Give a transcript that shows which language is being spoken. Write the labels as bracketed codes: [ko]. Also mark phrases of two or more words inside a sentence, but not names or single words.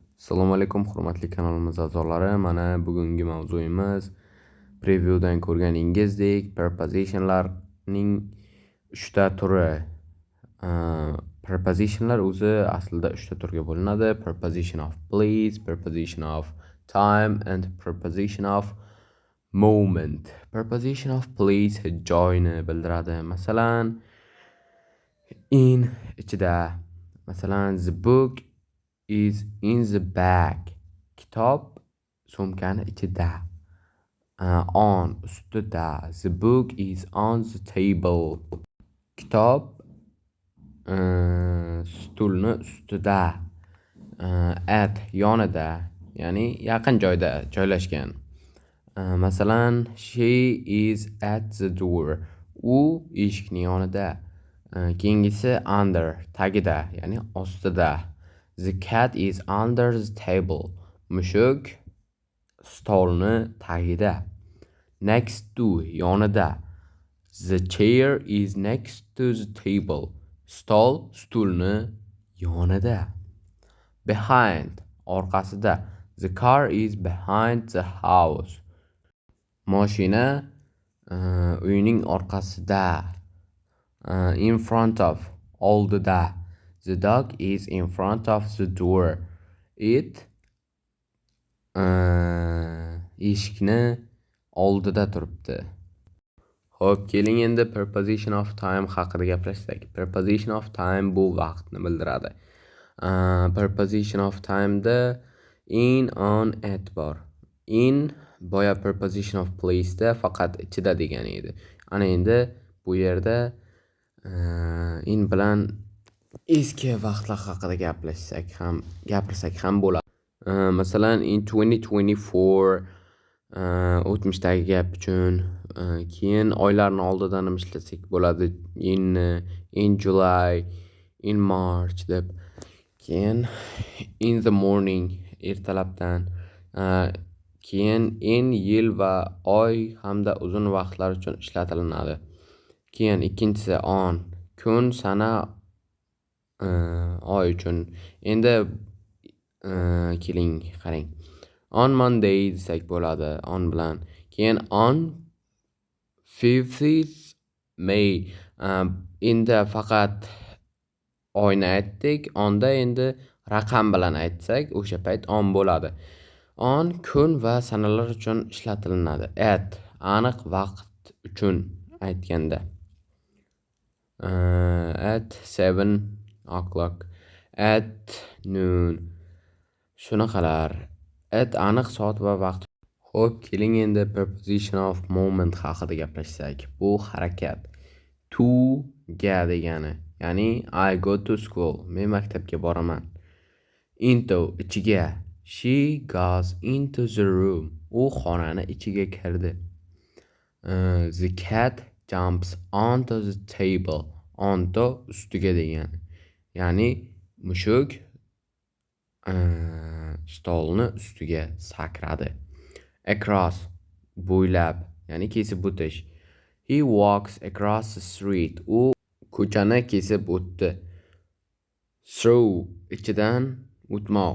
[uz] Assalomu alaykum, hurmatli kanalimiz a'zolari. Mana bugungi mavzuimiz previewdan ko'rganingizdek prepositionlarning 3 ta turi. Prepositionlar o'zi aslida 3 ta turga bo'linadi. [en] Preposition of place, preposition of time and preposition of moment. [uz] Preposition of place joyni bildiradi. Masalan, in ichida. Masalan, [en] the book is in the bag. [uz] Kitob sumkani ichida. On ustida. [en] The book is on the table. [uz] Kitob stulni ustida. At yonida, ya'ni yaqin joyda joylashgan. Masalan, [en] she is at the door. [uz] U eshikning yonida. Keyingisi under, tagida, ya'ni ostida. [en] The cat is under the table. [uz] Mushuk stolni tagida. [en] Next to, yonida. The chair is next to the table. [uz] Stol stulni yonida. Behind, orqasida. [en] The car is behind the house. [uz] Mashina uyning orqasida. [en] In front of, oldida. The dog is in front of the door. [uz] It eshikni oldida turibdi. Xo'p, keling endi [en] preposition of time [uz] haqida gaplashsak. [en] Preposition of time [uz] bu vaqtni bildiradi. [en] Preposition of time'da [uz] in, on, at bor. In boya [en] preposition of place'da [uz] faqat ichida degan edi. Ana endi bu yerda in bilan eski vaqtlar haqida gapirsak ham bo'ladi. Masalan, in 2024 o'tmishdagi gap uchun, keyin oylarni oldidan ham ishlasak bo'ladi. [en] In July, in March deb. Keyin in the morning, [uz] ertalabdan. Keyin in yil va oy hamda uzun vaqtlar uchun ishlatilinadi. Keyin ikkinchisi on, kun, sana, oy uchun. Endi keling qarang. [en] On Monday [uz] desak bo'ladi, on bilan. [en] Keyin on 5th May. [uz] Endi faqat oyni aytdik. Onda endi raqam bilan aytsak, o'sha payt on bo'ladi. On kun va sanalar uchun ishlatilinadi. At aniq vaqt uchun aytganda. [en] At 7 o'clock. At noon. [uz] Shunaqalar. At aniq soat va vaqt. Xo'p, keling endi [en] preposition of moment [uz] haqida gaplashsak. Bu harakat. To ga degani. [en] Ya'ni I go to school. [uz] Men maktabga boraman. Into ichiga. [en] She goes into the room. [uz] U xonani ichiga kirdi. [en] The cat jumps onto the table. [uz] Onto ustiga degani. Ya'ni mushuk stolni ustiga sakradi. Across bo'ylab, ya'ni kesib o'tish. [en] He walks across the street. [uz] U ko'chani kesib o'tdi. Through ichidan o'tmoq.